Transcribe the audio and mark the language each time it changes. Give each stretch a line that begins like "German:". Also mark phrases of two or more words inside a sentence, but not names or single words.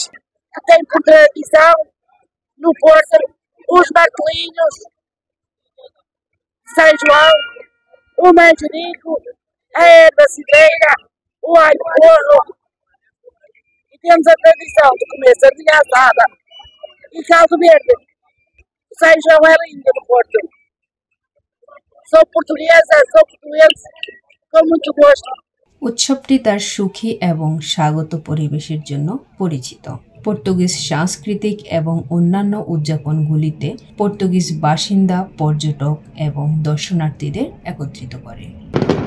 Portuguese: Tem por tradição no Porto os martelinhos, São João, o manjerico, a erva cidreira, o alho porro, e temos a tradição de comer sardinha assada e caldo verde. O São João é lindo no Porto. Sou portuguesa, sou português, com muito gosto.
Bangla: উৎসবটি তার সুখী এবং স্বাগত পরিবেশের জন্য পরিচিত। পর্তুগিজ সাংস্কৃতিক এবং অন্যান্য উদযাপনগুলিতে পর্তুগিজ বাসিন্দা, পর্যটক এবং দর্শনার্থীদের একত্রিত করে।